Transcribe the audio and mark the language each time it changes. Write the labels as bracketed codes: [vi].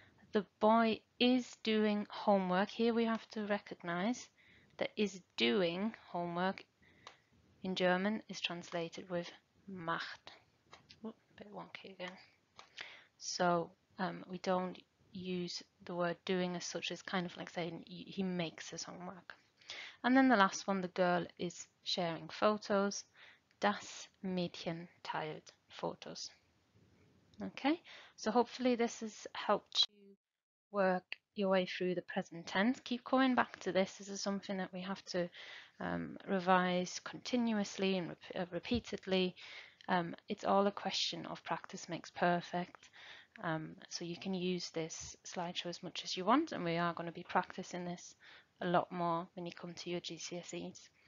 [en] The boy is doing homework. Here we have to recognize that is doing homework in German is translated with macht. Ooh, a bit wonky again. So we don't use the word doing as such. It's kind of like saying he makes his homework. And then the last one, the girl is sharing photos. [de] Das Mädchen teilt Fotos. [en] Okay, so hopefully this has helped you work your way through the present tense. Keep coming back to this. This is something that we have to revise continuously and repeatedly. It's all a question of practice makes perfect. So you can use this slideshow as much as you want, and we are going to be practicing this a lot more when you come to your GCSEs.